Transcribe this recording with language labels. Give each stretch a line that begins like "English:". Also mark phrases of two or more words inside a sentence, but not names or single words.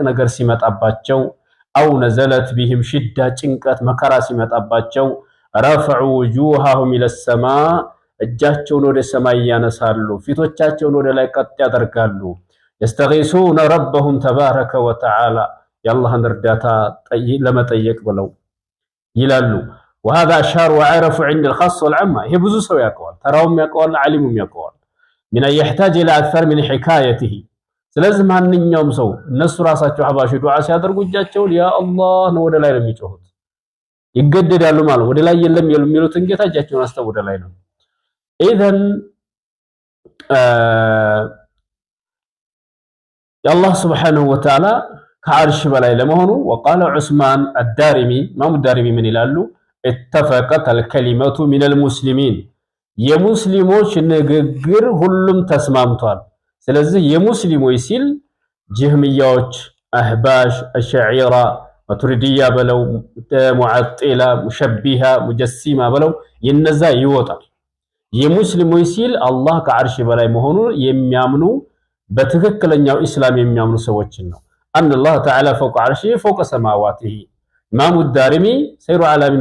Amharic: ነገር ሲመጣባቸው
Arabic: أو نزلت بهم شدة
Amharic: ጭንቀት መከራ ሲመጣባቸው
Arabic: رفعوا وجوههم إلى السماء
Amharic: እጃቸውን ወደ ሰማይ ያነሳሉ፣ ፊቶቻቸውን ወደ ላይ ቀጥ ያደርጋሉ። የስተጊሱነ
Arabic: ربهم تبارك وتعالى
Amharic: የአላህን እርዳታ ለመጠየቅ ብለው ይላሉ።
Arabic: وهذا أشهر وعرف عند الخاص والعامة
Amharic: ይሄ ብዙ ሰው ያውቀዋል፣ ተራውም ያውቀዋል፣ ዓሊሙም ያውቀዋል።
Arabic: من يحتاج إلى أكثر من حكايته
Amharic: ስለዚህ ማንኛውም ሰው እነሱ ራሳቸው አህባሽ ዱዓ ሲያደርጉ እጃቸውን ያ አላህ ነው ወደ ላይ ነው የሚጮሁት። ይገደዳሉ ማለት ወደ ላይ የለም የሚሉትን ጌታ እጃቸውን አስተው ወደ ላይ ነው። ኢዘን የአላህ
Arabic: سبحانه وتعالى
Amharic: ከዓርሽ በላይ ለመሆኑ ወቃለ ዑስማን አዳሪሚ ኢማሙ ዳሪሚ ምን ይላሉ?
Arabic: اتفقت الكلمة من المسلمين
Amharic: የሙስሊሞች ንግግር ሁሉም ተስማምቷል። ስለዚህ የሙስሊሞች ሲል ጀህሚያዎች፣ አህባሽ፣ አሽዒራ፣ ማቱሪዲያ በለው ሙዓጢላ፣ ሙሸቢሃ፣ ሙጀሲማ በለው የነዛ ይወጣል። የሙስሊሞች ሲል አላህ ከዓርሽ በላይ መሆኑን የሚያምኑ በትክክለኛው ኢስላም የሚያምኑ ሰዎችን ነው።
Arabic: أن الله تعالى فوق عرشه فوق سماواته
Amharic: ኢማሙ ዳሪሚ ሰይሩ ዓላሚን